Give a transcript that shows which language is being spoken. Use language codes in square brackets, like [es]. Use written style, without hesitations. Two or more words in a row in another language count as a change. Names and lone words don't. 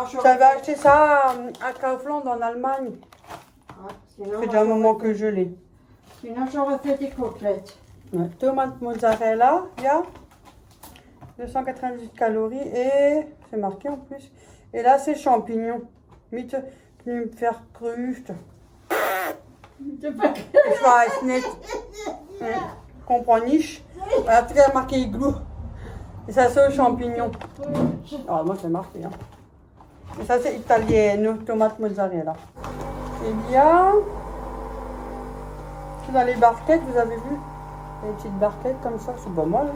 [fr] J'avais acheté ça à Kaufland en Allemagne. Ouais, sinon, Ça fait déjà un moment que je l'ai. Sinon, j'aurais fait des côtelettes. Ouais. Tomate mozzarella, il y a 298 calories et c'est marqué en plus. Et là, c'est champignons. [de] Mit Knüpferkrüste. Ich weiß nicht. Comprends nicht. [fr] Voilà, tout est marqué igloo. Et ça, c'est aux champignons. Ah, moi, c'est marqué. Hein. Et ça, c'est italienne, tomate mozzarella. Il y a. Dans les barquettes, vous avez vu? Des petites barquettes comme ça, c'est pas mal.